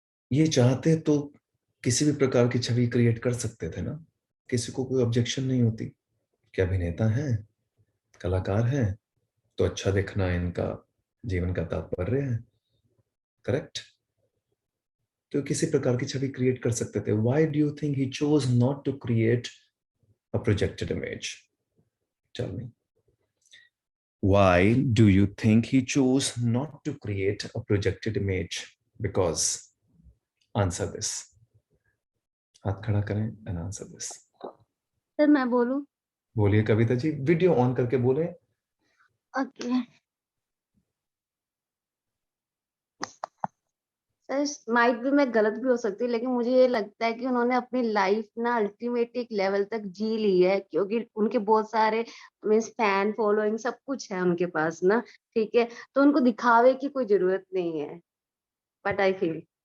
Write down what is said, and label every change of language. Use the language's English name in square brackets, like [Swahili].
[Hindi] ये चाहते तो किसी भी प्रकार की छवि क्रिएट कर सकते थे ना, किसी को कोई ऑब्जेक्शन नहीं होती कि अभिनेता हैं, कलाकार हैं, तो अच्छा दिखना इनका जीवन का तात्पर्य है, करेक्ट? तो किसी प्रकार की छवि क्रिएट कर सकते थे। [English] Why do you think he chose not to create a projected image? Tell me, why do you think he chose not to create a projected image? Because, answer this. [Hindi] हाथ खड़ा करें [English] and answer this. [Hindi] सर मैं बोलूं? बोलिए Kavita ji, video on करके बोले। Okay sir, might भी मैं गलत भी हो सकती हूँ, लेकिन मुझे ये लगता है कि उन्होंने अपनी लाइफ ना अल्टीमेट एक लेवल तक जी ली है, क्योंकि उनके बहुत सारे मीन्स फैन फॉलोइंग सब कुछ है उनके पास ना, ठीक है, तो उनको दिखावे की कोई जरूरत नहीं है, [English] but I feel